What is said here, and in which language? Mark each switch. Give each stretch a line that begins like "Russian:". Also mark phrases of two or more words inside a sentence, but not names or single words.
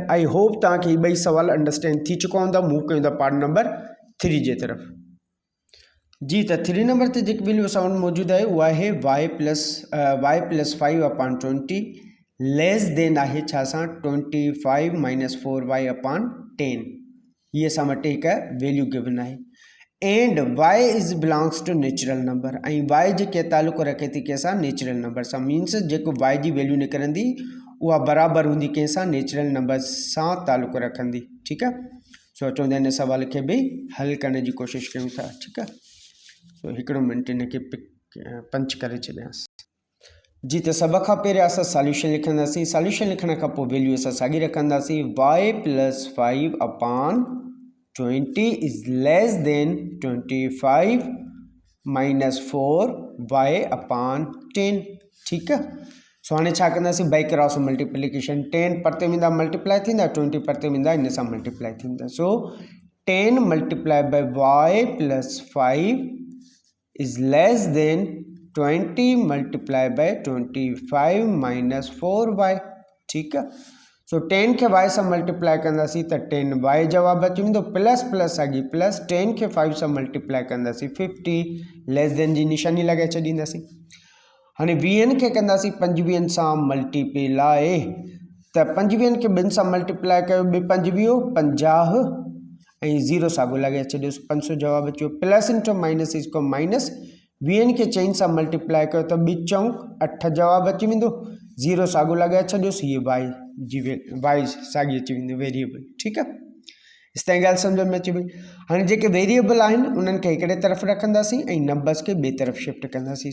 English: I hope
Sindhi: तव्हांखे हीअ ॿई सवाल अंडरस्टैंड थी चुका हूंदा। मूव कयूं था
English: part number
Sindhi: 3 जे तरफ़। जी, त 3 नंबर ते जेकी वैल्यू असां वटि मौजूदु आहे उहा आहे y + 5/20
English: less than
Sindhi: आहे छा सां? 25 - 4y/10। हीअ असां वटि हिकु
English: value given
Sindhi: आहे।
English: and y is belongs to natural number,
Sindhi: ऐं y जेके तालुक़ु रखे थी कंहिंसां?
English: natural number
Sindhi: सां। मीन्स जेको y जी वैल्यू निकिरंदी उहा बराबरि हूंदी कंहिंसां?
English: natural number
Sindhi: सां तालुक़ु रखंदी। ठीकु आहे? सो अचो हिन सवाल खे बि हल करण जी कोशिशि कयूं था। ठीकु आहे? सो हिकिड़ो मिंट हिनखे पंच करे छॾियांसि। जी, त सभ खां पहिरियों असां सॉल्यूशन लिखंदासीं। सॉल्यूशन लिखण खां पोइ वैल्यू असां साॻी रखंदासीं।
English: y + 5/20 is less than 25 - 4y/10.
Sindhi: ठीकु आहे? सो हाणे छा कंदासीं?
English: by cross multiplication.
Sindhi: 10 परते वेंदा मल्टीप्लाई थींदा, 20 परते वेंदा इन सां मल्टीप्लाई थींदा।
English: so 10 × y + 5 is less than 20 × 25 - 4y.
Sindhi: ठीकु आहे? सो 10 खे y सां मल्टीप्लाई कंदासीं त 10y जवाबु अची वेंदो,
English: plus plus
Sindhi: साॻी प्लस 10 खे 5 सां मल्टीप्लाई कंदासीं 50
English: less than
Sindhi: जी निशानी लॻाए छॾींदासीं। हाणे 20 खे कंदासीं 25 सां मल्टीप्लाई, त 25 खे 2 सां मल्टीप्लाई कयो, 2 × 5 = 50 ऐं 0 साॻियो लॻाए छॾियोसि, 500 जवाबु अची वियो।
English: plus into minus is minus,
Sindhi: 20 खे 4 सां मल्टीप्लाई कयो त 2 × 4 = 8 जवाबु अची वेंदो, 0 साॻियो लॻाए छॾियोसि, हीअ y साॻी अची वेंदी वेरिएबल। ठीकु आहे? इस ताईं ॻाल्हि सम्झ में अची वई। हाणे जेके वेरिएबल आहिनि उन्हनि खे हिकिड़े तरफ़ रखंदासीं ऐं नंबर्स खे ॿिए तरफ़ शिफ्ट कंदासीं।